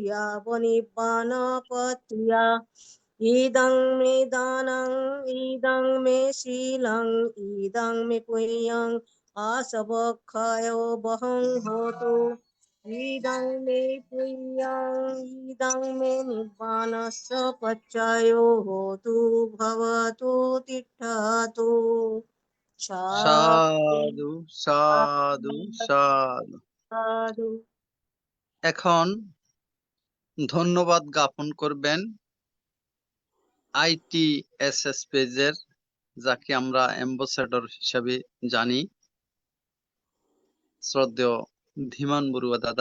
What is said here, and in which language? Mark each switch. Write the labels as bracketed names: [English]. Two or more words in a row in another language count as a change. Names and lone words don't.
[Pali] यावनिब्बानपत्या इदं मे दानं इदं मे शीलं इदं मे पुण्यं आसवक्षयो वहं होतु इदं मे पुण्यं इदं मे निब्बानस्य पच्चयो होतु भवतु तिष्ठतु সাধু সাধু সাধু। সাধু। [Bangla] এখন ধন্যবাদ জ্ঞাপন করবেন ITSS পেজের, যাকে আমরা অ্যাম্বাসেডর হিসাবে জানি, শ্রদ্ধেয় ধীমান বড়ুয়া দাদা।